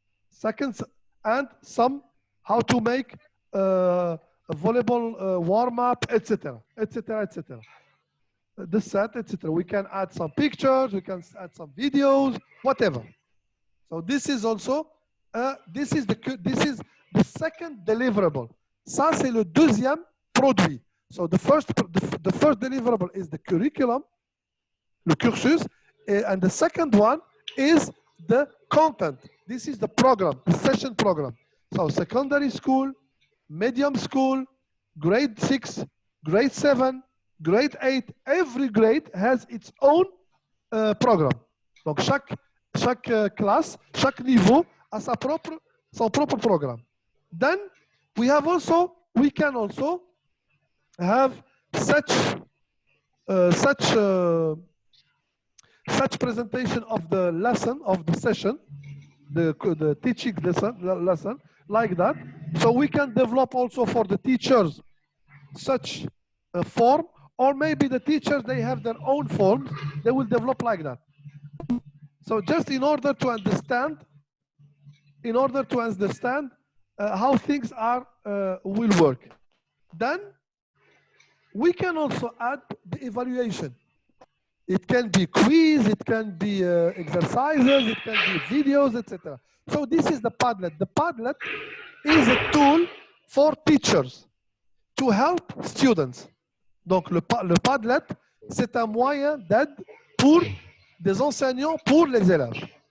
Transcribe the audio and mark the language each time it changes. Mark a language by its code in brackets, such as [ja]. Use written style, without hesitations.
[en] Second, and some how to make a volleyball warm-up, etc., etc., etc. The set, etc. We can add some pictures, we can add some videos, whatever. So this is also, this is the second deliverable. [fr] Ça, c'est le deuxième produit. [en] So the first deliverable is the curriculum, [fr] le cursus, [en] and the second one is the content. This is the program, the session program. So secondary school, medium school, grade 6, grade 7, grade 8, every grade has its own program. [fr] Donc chaque classe, chaque niveau a son propre programme. [en] Then we can also have such presentation of the lesson, of the session, the teaching lesson like that. So we can develop also for the teachers such a form, or maybe the teachers, they have their own forms, they will develop like that. So just in order to understand in order to understand how things are will work. Then we can also add the evaluation. It can be quiz, it can be exercises, it can be videos, etc. So this is the Padlet. The Padlet is a tool for teachers to help students. [fr] Donc le Padlet, c'est un moyen d'aide pour des enseignants, pour les élèves.